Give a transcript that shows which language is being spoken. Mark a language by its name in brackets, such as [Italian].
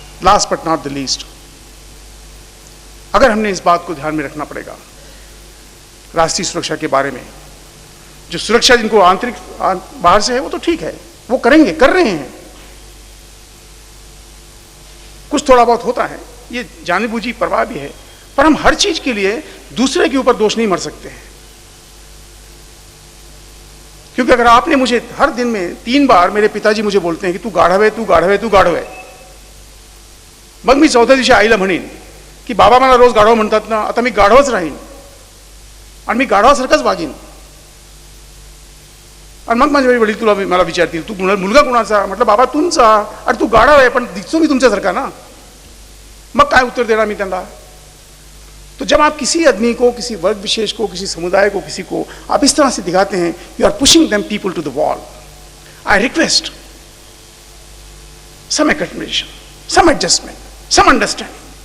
[English] last but not the least, [Hindi] अगर हमने इस बात को ध्यान में रखना पड़ेगा राष्ट्रीय सुरक्षा के बारे में, जो सुरक्षा जिनको आंतरिक बाहर से है वो तो ठीक है, वो करेंगे, कर रहे हैं. कुछ थोड़ा बहुत होता है, ये जानबूझी परवाह भी है, पर हम हर चीज के लिए दूसरे के ऊपर दोष नहीं मर सकते हैं। क्योंकि अगर आपने मुझे हर दिन में 3 बार मेरे पिताजी मुझे बोलते हैं कि तू गाढव है, [Marathi] तू गाढव है, तू गाढव आहे, मग मी चौथ्या दिवशी आईला म्हणेन की बाबा मला रोज गाढव म्हणतात ना, आता मी गाढवच राहीन आणि मी गाढवासारखाच वागीन. आणि मग माझे वडील मला विचारतील तू मुलगा कुणाचा, म्हटलं बाबा तुमचा. अरे तू गाढव आहे पण दिसतो मी तुमच्यासारखा ना. मग काय उत्तर देणार मी त्यांना. [Hindi] तो जब आप किसी आदमी को, किसी वर्ग विशेष को, किसी समुदाय को, किसी को आप इस तरह से दिखाते हैं, [English] You are pushing them people to the wall. I request some acknowledgement, some adjustment, some understanding.